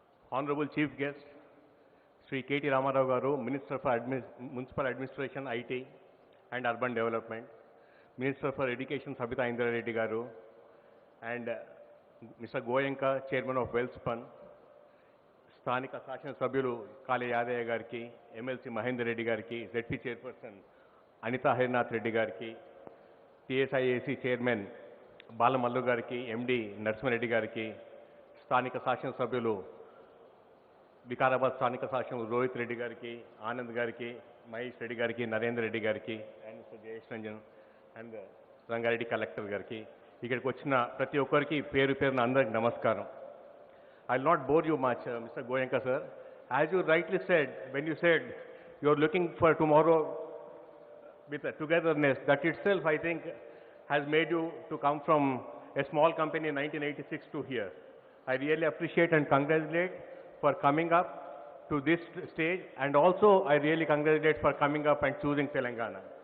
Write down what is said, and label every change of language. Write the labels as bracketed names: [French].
[English] Honorable Chief Guest, Sri K.T. Ramarao Garu, Minister for Municipal Administration, IT and Urban Development, Minister for Education, Sabita Indra Reddy Garu, and Mr. Goyenka, Chairman of welspun, [Telugu] స్థానిక శాసనసభ్యులు కాళీ యాదయ్య గారికి, MLC Mahender Reddy గారికి, ZP chairperson Anita Harinath Reddy గారికి, TSIIC chairman Balamallu గారికి, ఎండి నరసింహారెడ్డి గారికి, స్థానిక శాసనసభ్యులు వికారాబాద్ స్థానిక శాసనసభ్యులు రోహిత్ రెడ్డి గారికి, ఆనంద్ గారికి, మహేష్ రెడ్డి గారికి, నరేందర్ రెడ్డి గారికి, and mister Jayesh Ranjan and Rangareddy collector గారికి, ఇక్కడికి వచ్చిన ప్రతి ఒక్కరికి పేరు పేరున అందరికి నమస్కారం. [English] I will not bore you much, Mr. Goenka sir. As you rightly said, when you said you are looking for tomorrow with a togetherness, that itself I think has made you to come from a small company in 1986 to here. I really appreciate and congratulate for coming up to this stage, and also I really congratulate for coming up and choosing Telangana.